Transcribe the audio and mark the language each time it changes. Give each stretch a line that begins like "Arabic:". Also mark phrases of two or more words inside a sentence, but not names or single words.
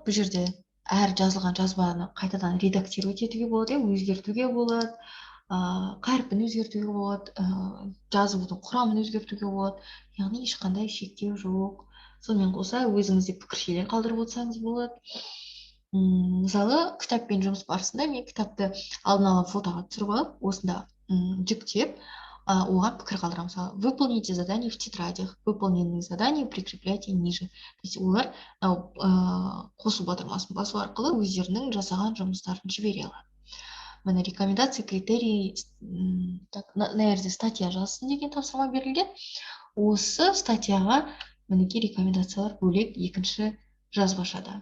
Kazakh: Бұл жерде әр жазылған жазбаны қайтадан редактировать етуге болады, өзгертуге болады, қарпін өзгертуге болады, жазудың құрамын өзгертуге болады. Яғни ешқандай шектеу жоқ. Сонымен қоса өзіңізде пікіршелер қалдырып отырсаңыз болады. Мысалы, кітаппен жұмыс барысында мен кітапты алдын ала фотоға түсіріп алып, осында жүктеп, оған пікір қалдырамын. Мысалы,
Russian: выполните задание в тетрадях, выполненные задания прикрепляйте ниже. То есть
Kazakh: олар қосу батырмасын басу арқылы өздерінің жасаған жұмыстарын жібере алады. Міне рекомендация, критерий, мына жерде статья жазсын деген тапсырма берілген. Осы статьяға мінекей рекомендациялар бөлек екінші жазбашада.